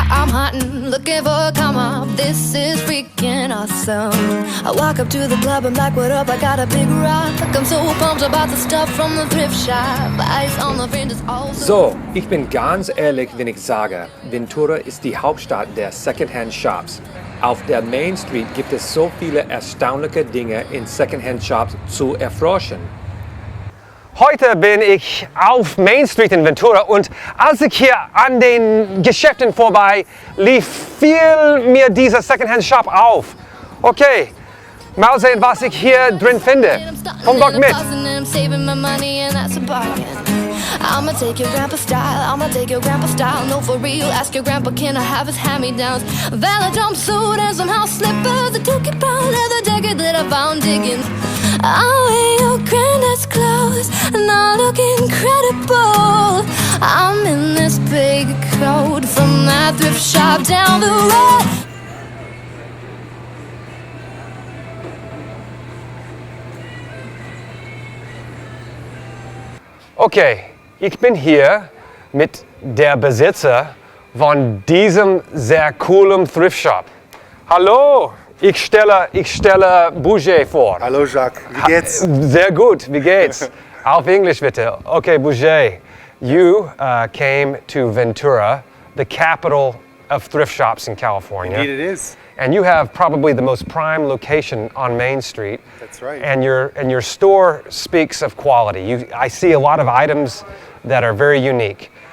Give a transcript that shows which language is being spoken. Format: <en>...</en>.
<en>hunting, looking for a come up. This is freaking awesome. I walk up to the club, I'm like, what up? I got a big rock. I'm so pumped about the stuff from the thrift shop. Ice on the fringe is also.</en> <de>So, ich bin ganz ehrlich, wenn ich sage, Ventura ist die Hauptstadt der Secondhand-Shops. Auf der Main Street gibt es so viele erstaunliche Dinge in Secondhand-Shops zu erforschen. Heute bin ich auf Main Street in Ventura und als ich hier an den Geschäften vorbei lief, fiel mir dieser Secondhand-Shop auf. Okay, mal sehen, was ich hier drin finde. Komm doch mit.</de> <en>I'ma take your grandpa style, no for real, ask your grandpa can I have his hand-me-downs. Valid jumpsuit and some house slippers, a 2-pound leather jacket that I found digging. I'll wear your granddad's clothes and I'll look incredible. I'm in this big coat from that thrift shop down the road.</en> <de>Okay, ich bin hier mit der Besitzer von diesem sehr coolen Thrift Shop. Hallo, ich stelle Boujeé vor. Hallo Jacques, wie geht's? Sehr gut, wie geht's? Auf Englisch bitte.</de> <en>Okay, Boujeé, you came to Ventura, the capital of thrift shops in California. Indeed it is. And you have probably the most prime location on Main Street. That's right. And your store speaks of quality. I see a lot of items that are very unique.</en>